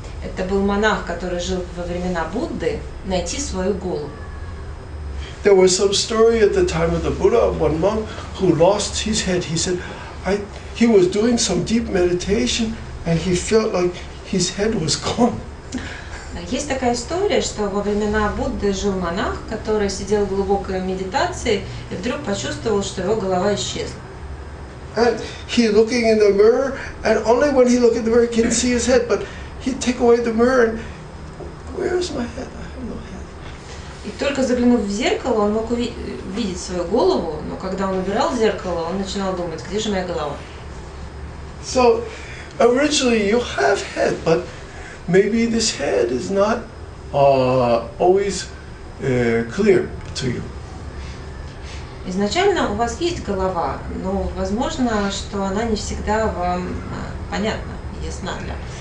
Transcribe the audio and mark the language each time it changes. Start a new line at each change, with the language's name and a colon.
Russian: Это был монах, который жил во времена Будды, найти свою голову.
English: There was some story at the time of the Buddha of one monk who lost his head. He said, he was doing some deep meditation and he felt like his head was gone.
Russian: Есть такая история, что во времена Будды жил монах, который сидел в глубокой медитации и вдруг почувствовал, что его голова исчезла.
English: And he looking in the mirror, and only when he look in the mirror he can see his head, but he take away the mirror and where's my head? I have no head.
Russian: И только заглянув в зеркало, он мог увидеть свою голову, но когда он убирал зеркало, он начинал думать, где же моя голова?
English: So originally you have head, but maybe this head is not always clear to you.
Russian: Изначально у вас есть голова, но возможно, что она не всегда вам понятна, ясна для вас.